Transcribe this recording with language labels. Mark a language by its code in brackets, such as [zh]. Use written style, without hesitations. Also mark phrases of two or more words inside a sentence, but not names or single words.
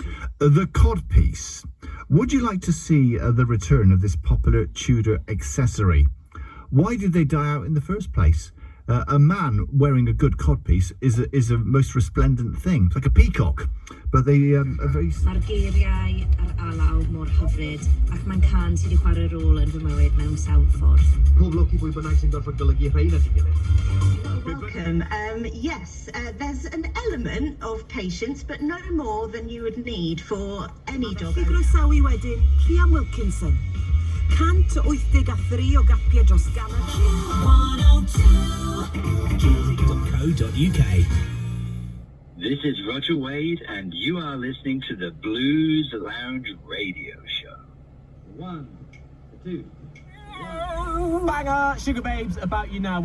[en] The codpiece. Would you like to see the return of this popular Tudor accessory? Why did they die out in the first place? A man wearing a good codpiece is a most resplendent thing. It's like a peacock, but they are very... [cy] Mae'r geiriau ar alaw mor hyfryd, ac mae'n can sydd wedi chwarae rôl yn fy mywyd mewn sawl ffordd. Pob lwc I bwy bynnag sy'n gorfod golygu rhain at ei gilydd. [en] Welcome. Yes, there's an element of patience, but no more than you would need for any dog. [cy] I groesawu wedyn, Rhian Wilkinson. 183 o gapiau dros ganol. 102.co.uk. [en] This is Roger Wade, and you are listening to the Blues Lounge Radio Show. 1, 2. Banger, Sugar Babes, about you now.